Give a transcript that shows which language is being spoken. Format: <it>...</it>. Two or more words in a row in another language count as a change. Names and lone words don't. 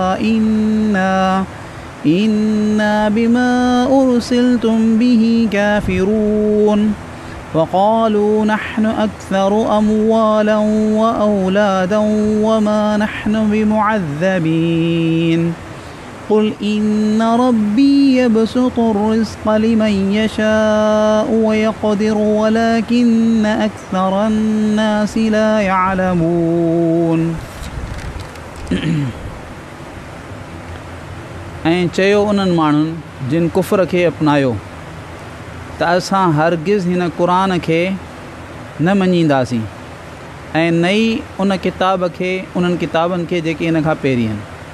<ar>إنا بما أرسلتم به كافرون وقالوا نحن أكثر أموالا وأولادا وما نحن بمعذبين قل إن ربي يبسط الرزق لمن يشاء ويقدر ولكن أكثر الناس لا يعلمون</ar> <sd>ऐं चयो उन्हनि माण्हुनि जिन कुफ़र खे अपनायो त असां हरगिज़ हिन क़ुरान खे न मञींदासीं ऐं नई उन किताब खे उन्हनि किताबनि खे जेके इन खां पहिरीं आहिनि</sd>